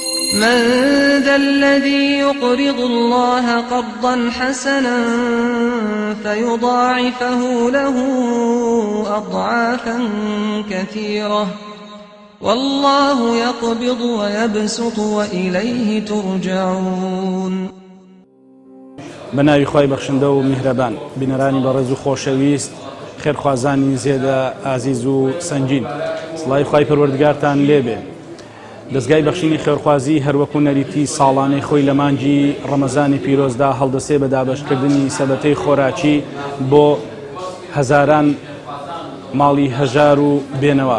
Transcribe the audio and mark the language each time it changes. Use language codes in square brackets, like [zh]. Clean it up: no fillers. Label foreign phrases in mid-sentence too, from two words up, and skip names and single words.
[ar] من ذا الذي يقرض الله قرضا حسنا فيضاعفه له أضعافا كثيرة والله يقبض ويبسط وإليه ترجعون. [ckb] بناوی خوای بەخشندە و میهرەبان، بینەرانی بەڕێز و خۆشەویست، خێرخوازانی زێدە ئازیز و سەنگین، سڵای خوای پەروەردگارتان لێبێ. دەستگای بەخشینی خێرخوازی هەروەکو نەریتی ساڵانەی خۆی لە مانگی ڕەمەزانی پیرۆزدا هەڵدەسێ بە دابەشکردنی سەبەتەی خۆراکی بۆ هەزاران ماڵی هەژار و بێنەوە.